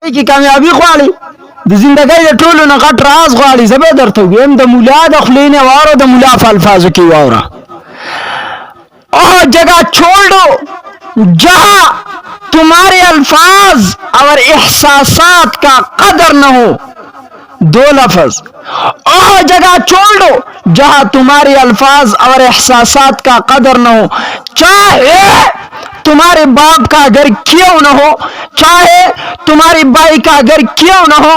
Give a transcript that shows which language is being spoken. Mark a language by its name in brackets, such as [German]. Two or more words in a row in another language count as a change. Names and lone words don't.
[Pashto] کی کامیابی غواړي د زندګۍ د ټولو نه غټ راز غواړي زه به درته ویم د مولا د خولې نه واوره د مولا په الفاظو کې واوره [Urdu] جگہ چھوڑ دو جہاں تمہارے الفاظ اور احساسات کا قدر نہ ہو دو لفظ جگہ چھوڑ دو جہاں تمہارے الفاظ اور احساسات کا قدر نہ ہو چاہے تمہارے باپ کا گھر کیوں نہ ہو چاہے تمہاری بائی کا گھر کیوں نہ ہو